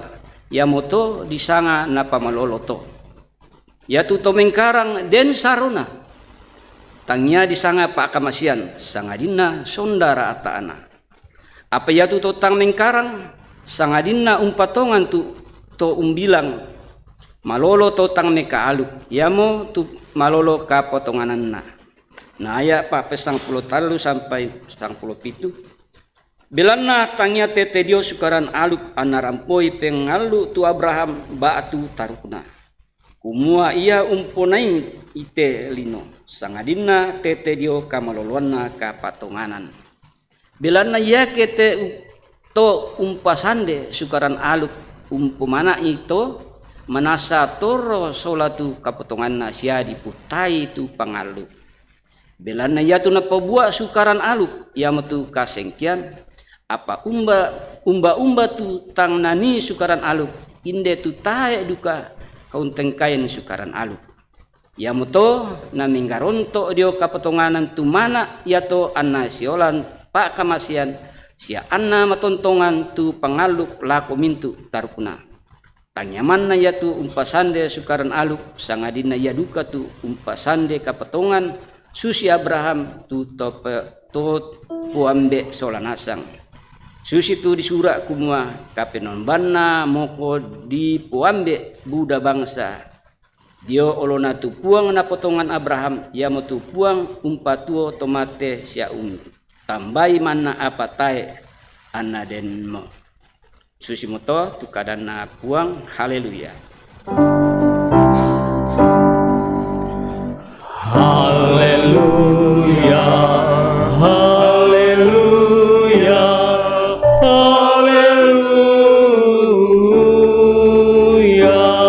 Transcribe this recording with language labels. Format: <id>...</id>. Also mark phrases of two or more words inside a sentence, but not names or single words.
<sda>Ya moto disanga napa maloloto. Ya tu tomengkarang den sarona. Tangnya disanga pak kamasian sangadina sondara ataana. Apa ya tu totang mengkarang sangadina umpatongan tu to umbilang malolo totang meka aluk. Ya mo tu malolo ka potongananna. Nah ya pak pesang puluh talu sampai pesang puluh pitu. Belana tangnya tete dio sukaran aluk anarampoi pengalu tu Abraham batu tarukna. Kumua ia umponai ite lino. Sangadina tete dio kamaloluanna ka patonganan. Belana ia kete to umpasande sukaran aluk umpumana itu manasa toro solatu kapotonganna sia diputai tu pangalu. Belana ia tu napabuat sukaran aluk ia metu kasengkian. Apa umba tu tang nani sukaran aluk inde tu tae duka kaunteng kain sukaran aluk. Ya moto na minggaronto dio kapotonganan tu mana ya to anna siolan pak kamasian sia anna matontongan tu pangaluk lako mintu tarukuna. Tanyaman na ya tu umpasande sukaran aluk sangadina ya duka tu umpasande kapotongan susi Abraham tu to puambe solanasang. Susi tu disurak kumua kapenon banna moko di puambe buda bangsa. Dio olona tu puang na potongan Abraham ya mo tu puang umpatuo tomate sia tambai mana apa tae anna den mo. Susi moto tu kadana puang haleluya. Haleluya, haleluya, haleluya.</sda>